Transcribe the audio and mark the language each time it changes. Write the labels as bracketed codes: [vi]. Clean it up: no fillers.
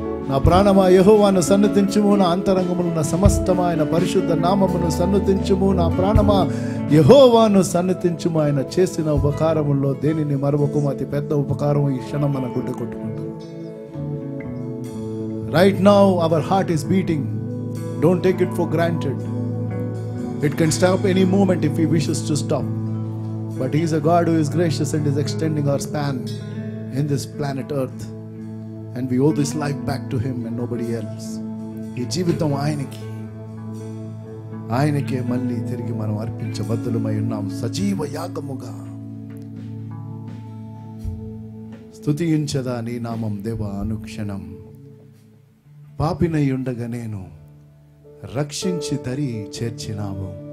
[te] నా ప్రాణమా యెహోవాను సన్నుతించుము, నా అంతరంగములు నా సమస్తమా ఆయన పరిశుద్ధ నామమును సన్నుతించుము. నా ప్రాణమా యెహోవాను సన్నుతించుము, ఆయన చేసిన ఉపకారముల్లో దేనిని మరొకము. అతి పెద్ద ఉపకారం ఈ క్షణం మన గుండె కొట్టుకుంటుంది. [en] Right now our heart is beating. Don't take it for granted. It can stop any moment if he wishes to stop. But he is a God who is gracious and is extending our span in this planet earth. And we owe this life back to him and nobody else. [te] ఈ జీవితం ఆయనకే మళ్ళీ తిరిగి మనం అర్పించబద్దులమై ఉన్నాం. సజీవ యాగముగా స్తుతించదా నీ నామం దేవా అనుక్షణం. పాపినై ఉండగా నేను రక్షించి దరి చేర్చినావు.